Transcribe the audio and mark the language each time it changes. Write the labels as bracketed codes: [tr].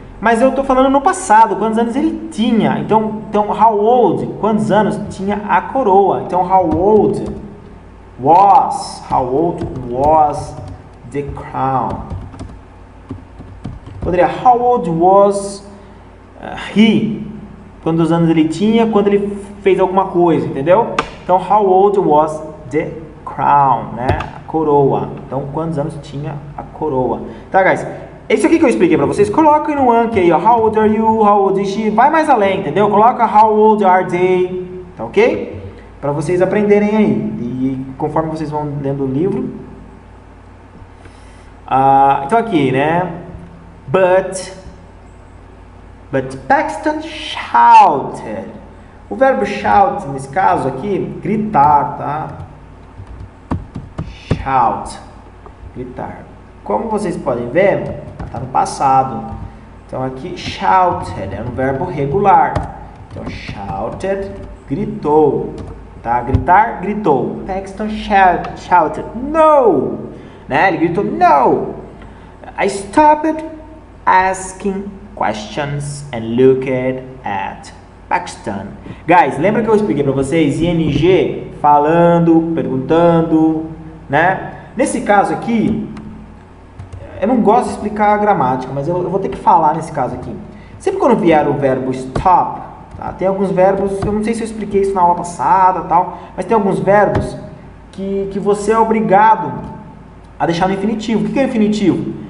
[pt] Mas eu estou falando no passado, quantos anos ele tinha. Então, [en] how old, [pt] quantos anos tinha a coroa. [en] Então, how old was the crown. Poderia, how old was he? [pt] Quantos anos ele tinha quando ele fez alguma coisa, entendeu? [en] Então, how old was the crown, né? [pt] A coroa. Então, quantos anos tinha a coroa. Tá, guys? Isso aqui que eu expliquei pra vocês, coloquem no Anki aí, ó, [en] how old are you, how old is she, [pt] vai mais além, entendeu? Coloca [en] how old are they, [pt] tá ok? Pra vocês aprenderem aí, e conforme vocês vão lendo o livro. Então aqui, né, [en] but Paxton shouted. [pt] O verbo shout, nesse caso aqui, gritar, tá? Shout, gritar. Como vocês podem ver, está no passado. Então aqui, shouted é um verbo regular. Então, shouted, gritou. Tá? Gritar, gritou. Paxton shouted, no! Né? Ele gritou, no! [en] I stopped asking questions and looked at Paxton. [pt] Guys, lembra que eu expliquei para vocês? ING, falando, perguntando, né? Nesse caso aqui, eu não gosto de explicar a gramática, mas eu vou ter que falar nesse caso aqui. Sempre quando vier o verbo stop, tá? Tem alguns verbos, eu não sei se eu expliquei isso na aula passada, tal, mas tem alguns verbos que você é obrigado a deixar no infinitivo. O que é infinitivo?